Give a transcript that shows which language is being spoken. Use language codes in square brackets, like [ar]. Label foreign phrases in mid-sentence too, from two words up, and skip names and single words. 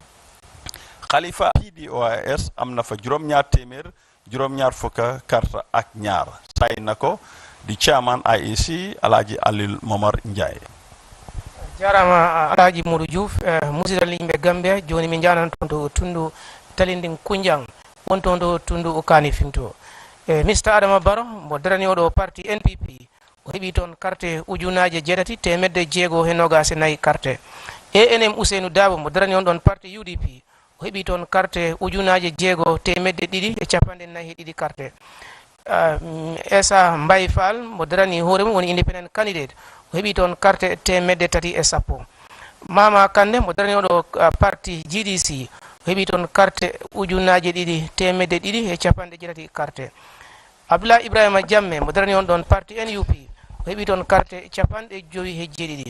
[wo] Khalifa PDOIS amna fa juróom ñaar téeméer juróom ñaar fukka karta ak ñaar say nako di chairman IEC Alaji Aliou Momar Ndiaye [ff] jarama Alaji Modou Diouf musidal yimɓe Gambia joni min janan toon tundu talindin kunjang wonton do tundu Kanifeng to Mr Adama Barrow mo darani oɗo parti NPP o heɓi toon carte ujunaje jeetati temedde jeego e nogase nayyi carte ANM Usenu Dabo mo darani on ɗon parti UDP o heɓi toon carte ujunaje jeego temedde ɗiɗi e capanɗe nayyi e ɗiɗi carte Esa Mbaye Fall mo darani hoore mum woni [en] independent candidate [ff] o heɓi toon carte temedde tati e sappo. Mama Kande mo darani oɗo parti GDC o heɓi toon carte ujunnaje ɗiɗi temedde ɗiɗi e capanɗe jeetati carte. Abdoulaye Ibrahima Jamme mo darani on ɗon parti NUP o heɓi toon carte capanɗe joyi e jeeɗiɗi.